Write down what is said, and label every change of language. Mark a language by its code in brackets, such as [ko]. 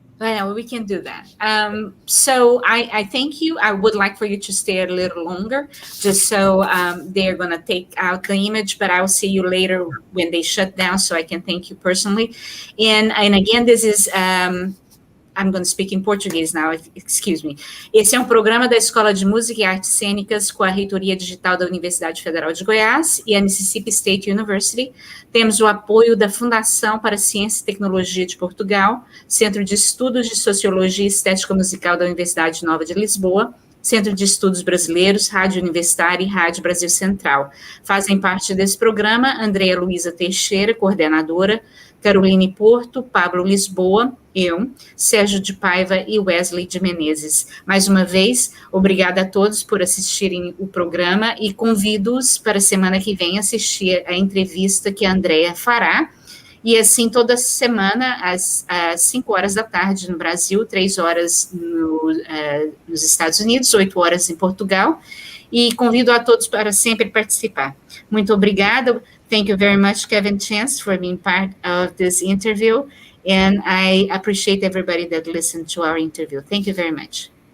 [en] Well, we can do that. So I thank you. I would like for you to stay a little longer, just so they're going to take out the image, but I'll see you later when they shut down, so I can thank you personally. And again, this is... I'm going to speak in Português now, excuse me. [pt] Esse é um programa da Escola de Música e Artes Cênicas com a Reitoria Digital da Universidade Federal de Goiás e a Mississippi State University. Temos o apoio da Fundação para Ciência e Tecnologia de Portugal, Centro de Estudos de Sociologia e Estética Musical da Universidade Nova de Lisboa, Centro de Estudos Brasileiros, Rádio Universitária e Rádio Brasil Central. Fazem parte desse programa Andréa Luísa Teixeira, coordenadora, Caroline Porto, Pablo Lisboa, eu, Sérgio de Paiva e Wesley de Menezes. Mais uma vez, obrigada a todos por assistirem o programa e convido-os para a semana que vem assistir a entrevista que a Andréa fará. E assim, toda semana, às 5 horas da tarde no Brasil, 3 horas nos Estados Unidos, 8 horas em Portugal. E convido a todos para sempre participar. Muito obrigada. [en] Thank you very much, Kevin Chance, for being part of this interview. And I appreciate everybody that listened to our interview. Thank you very much.